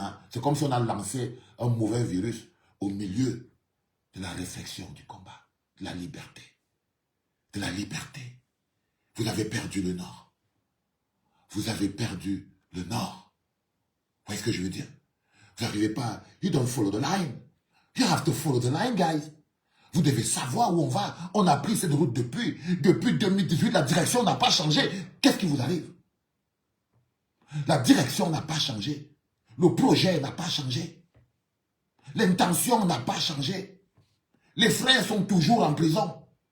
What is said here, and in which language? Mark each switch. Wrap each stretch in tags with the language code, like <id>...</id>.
<fr>C'est comme si on a lancé un mauvais virus au milieu de la réflexion du combat, de la liberté. De la liberté. Vous avez perdu le Nord. Vous avez perdu le Nord. Vous voyez ce que je veux dire? Vous n'arrivez pas.</fr> <en>You don't follow the line. You have to follow the line, guys.</en> <fr>Vous devez savoir où on va. On a pris cette route depuis 2018. La direction n'a pas changé. Qu'est-ce qui vous arrive? La direction n'a pas changé. Le projet n'a pas changé. L'intention n'a pas changé. Les frères sont toujours en prison.</fr>